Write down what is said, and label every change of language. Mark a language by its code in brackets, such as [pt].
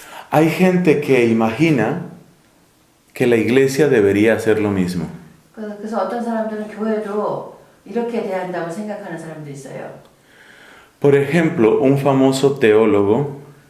[es] Hay gente que imagina que la iglesia debería hacer lo mismo. [ko] 그래서 어떤 사람들은 교회도 이렇게 대한다고 생각하는 사람도 있어요. [es] Por ejemplo, un famoso teólogo